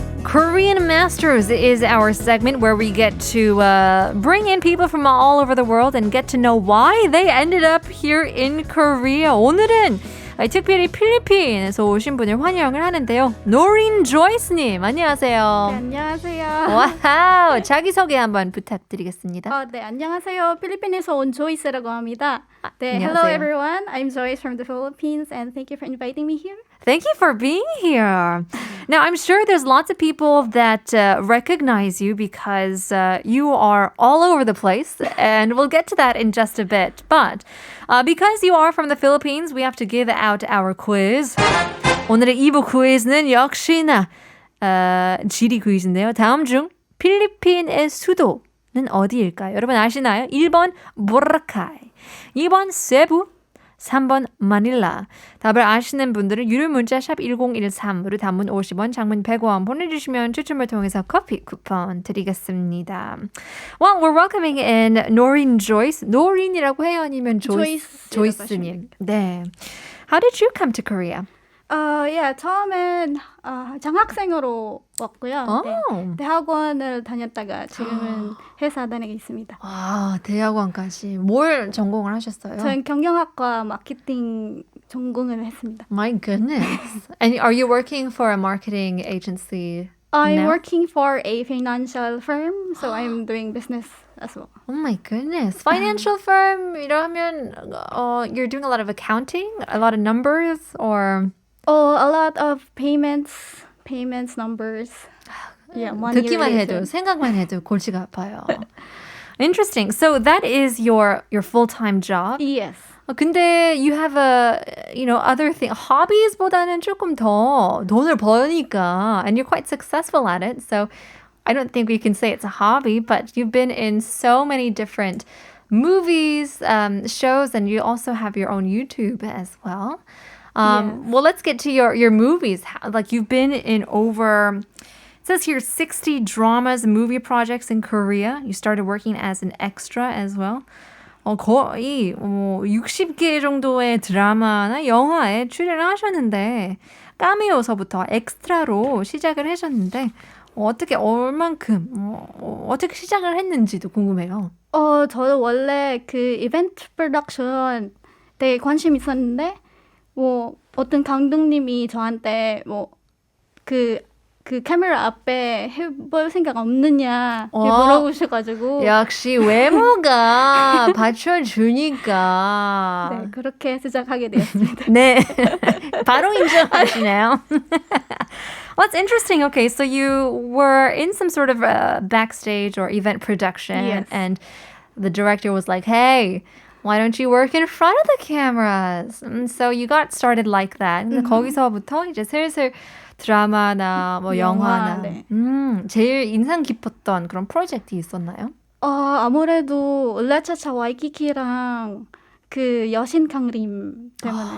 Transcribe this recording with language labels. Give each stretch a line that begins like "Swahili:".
English: Korean Masters is our segment where we get to bring in people from all over the world and get to know why they ended up here in Korea.
Korean: 오늘은 특별히 필리핀에서 오신 분을 환영을 하는데요. Noreen Joyce님, 안녕하세요. 네, 안녕하세요. 와우, 자기소개 한번 부탁드리겠습니다. 네, 안녕하세요. 필리핀에서 온 조이스라고 합니다. 네, 안녕하세요.
English: hello everyone. I'm Joyce from the Philippines and thank you for inviting me here. Thank you for being here. Now, I'm sure there's lots of people that recognize you because you are all over the place, and we'll get to that in just a bit. But because you are from the Philippines, we have to give out our quiz.
Korean: 오늘의 2부 퀴즈는 역시나 지리 퀴즈인데요. 다음 중 필리핀의 수도는 어디일까요? 여러분 아시나요? 1번 보라카이, 2번 세부, 3번 마닐라. 답을 아시는 분들은 유료 문자 샵 1013으로 단문 50원, 장문 100원 보내주시면 추첨을 통해서 커피 쿠폰 드리겠습니다.
English: Well, we're welcoming in Noreen Joyce.
Korean: Noreen이라고 해요? 아니면 Joyce님? 네.
English: How did you come to Korea?
Korean: 처음엔 장학생으로 왔고요. 네, 대학원을 다녔다가 지금은 회사 다니고 있습니다. 와, 대학원까지. 뭘 전공을 하셨어요? 저는 경영학과 마케팅 전공을 했습니다.
English: My goodness. And are you working for a marketing agency I'm now? working for a financial firm, so I'm doing business as well. Oh my goodness. Financial firm
Korean: 이러면
English: you're doing a lot of accounting, a lot of numbers, or A lot of payments numbers. Yeah, money
Korean: 듣기만 해도
English: related.
Korean: 생각만 해도 골치가 아파요.
English: Interesting. So that is your full-time job. Yes.
Korean: 근데
English: you have other thing. Hobbies보다는
Korean: 조금 더 돈을 버니까,
English: and you're quite successful at it. So I don't think we can say it's a hobby, but you've been in so many different movies, shows, and you also have your own YouTube as well. Yes. Well, let's get to your movies. Like you've been in over, it says here 60 dramas and movie projects in Korea. You started working as an extra as well.
Korean: 거의 60개 정도의 드라마나 영화에 출연을 하셨는데 카메오서부터 엑스트라로 시작을 하셨는데 어떻게 얼만큼 어떻게 시작을 했는지도 궁금해요. 저는 원래 그 이벤트 프로덕션 되게 관심 있었는데 어떤 감독님이 저한테 그 카메라 앞에 해볼 생각 없느냐 물어보셔가지고 역시 외모가 받쳐주니까 네, 그렇게 시작하게 되었습니다. 네, 바로 인정하시네요.
English: Well, it's interesting. Okay, so you were in some sort of backstage or event production, Yes. and the director was like, hey, why don't you work in front of the cameras? And so you got started like that.
Korean: 근데 거기서부터 이제 슬슬 드라마나 영화나 네. 제일 인상 깊었던 그런 프로젝트 있었나요? 아무래도 으라차차 와이키키랑 그 여신 강림 때문에.